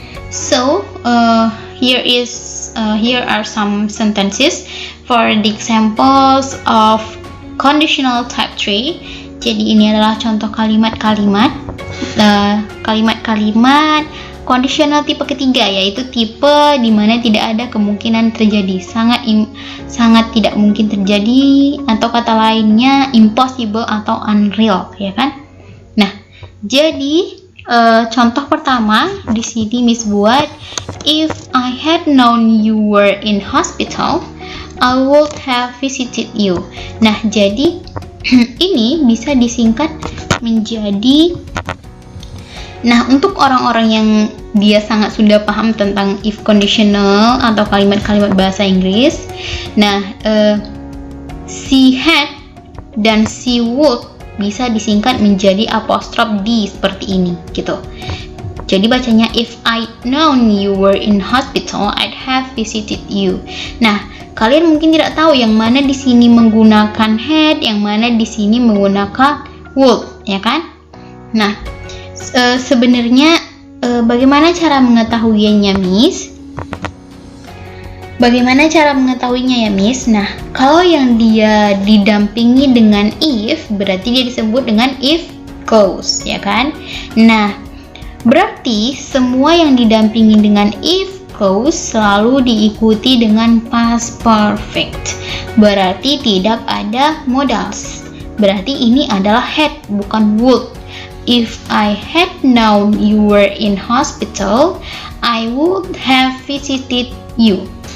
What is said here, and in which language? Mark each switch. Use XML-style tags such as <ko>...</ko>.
<en>So here are some sentences for the examples of conditional type 3.</en> <id>Jadi ini adalah contoh kalimat-kalimat conditional tipe ketiga, yaitu tipe di mana tidak ada kemungkinan terjadi, sangat tidak mungkin terjadi, atau kata lainnya impossible atau unreal, ya kan? Nah, jadi contoh pertama di sini Miss buat,</id> <en>if I had known you were in hospital, I would have visited you.</en> <id>Nah, jadi ini bisa disingkat menjadi, nah untuk orang-orang yang dia sangat sudah paham tentang if conditional atau kalimat-kalimat bahasa Inggris, nah si had dan si would bisa disingkat menjadi apostrof D seperti ini gitu. Jadi bacanya,</id> <en>if I'd known you were in hospital, I'd have visited you.</en> <id>Nah, kalian mungkin tidak tahu yang mana di sini menggunakan had, yang mana di sini menggunakan would, ya kan? Nah, sebenarnya bagaimana cara mengetahuinya, Miss? Bagaimana cara mengetahuinya ya, Miss? Nah, kalau yang dia didampingi dengan if, berarti dia disebut dengan if clause, ya kan? Nah, berarti semua yang didampingi dengan if clause selalu diikuti dengan past perfect. Berarti tidak ada modals. Berarti ini adalah had, bukan would.</id> <en>If I had known you were in hospital, I would have visited you.</en>